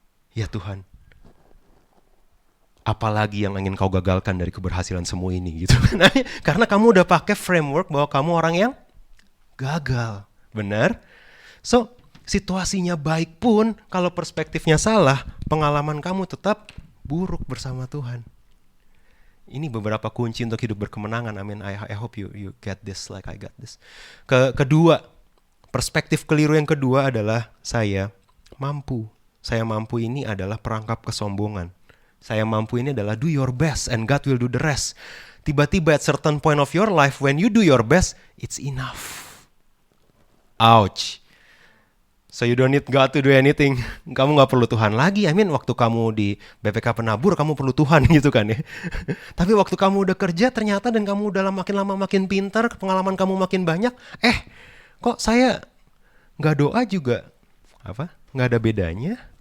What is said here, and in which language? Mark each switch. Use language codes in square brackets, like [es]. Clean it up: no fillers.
[id] Ya Tuhan, apalagi yang ingin kau gagalkan dari keberhasilan semua ini gitu. Karena kamu udah pakai framework bahwa kamu orang yang gagal, benar? So, situasinya baik pun, kalau perspektifnya salah, pengalaman kamu tetap buruk bersama Tuhan. Ini beberapa kunci untuk hidup berkemenangan. Amin. [en] I hope you get this like I got this. [id] Kedua, perspektif keliru yang kedua adalah saya mampu. Saya mampu ini adalah perangkap kesombongan. Saya mampu ini adalah [en] do your best and God will do the rest. [id] Tiba-tiba [en] at certain point of your life when you do your best, it's enough. Ouch. So you don't need God to do anything. [id] Kamu gak perlu Tuhan lagi. Waktu kamu di BPK Penabur, kamu perlu Tuhan gitu kan ya. Tapi waktu kamu udah kerja ternyata dan kamu udah makin lama makin pintar, pengalaman kamu makin banyak. Kok saya gak doa juga? Gak ada bedanya.